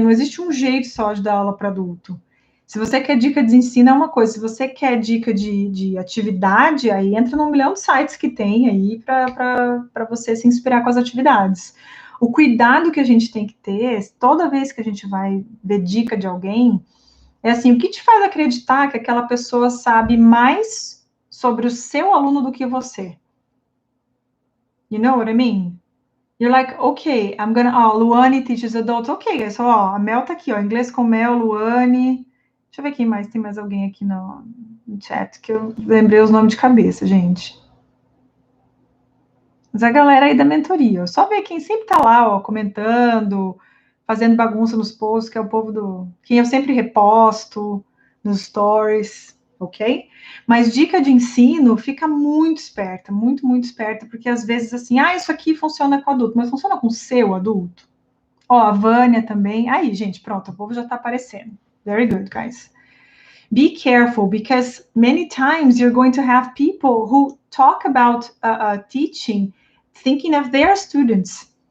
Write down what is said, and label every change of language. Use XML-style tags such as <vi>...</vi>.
<pt>Não existe um jeito só de dar aula para adulto. Se você quer dica de ensino, é uma coisa. Se você quer dica de atividade, aí entra num milhão de sites que tem aí para você se inspirar com as atividades. O cuidado que a gente tem que ter, toda vez que a gente vai ver dica de alguém, é assim, o que te faz acreditar que aquela pessoa sabe mais sobre o seu aluno do que você?</pt> <en>You know what I mean? You're like, okay, I'm gonna, Luane teaches adults. Ok, so,</en> <pt>a Mel tá aqui, inglês com Mel, Luane. Deixa eu ver quem mais, tem mais alguém aqui no chat, que eu lembrei os nomes de cabeça, gente. Mas a galera aí da mentoria, só ver quem sempre tá lá, comentando, fazendo bagunça nos posts, que é o povo quem eu sempre reposto nos stories, ok? Mas dica de ensino, fica muito esperta, muito, muito esperta, porque às vezes assim, isso aqui funciona com adulto, mas funciona com o seu adulto? A Vânia também. Aí, gente, pronto, o povo já tá aparecendo.</pt> <en>Very good, guys. Be careful, because many times you're going to have people who talk about teaching thinking of their students.</en>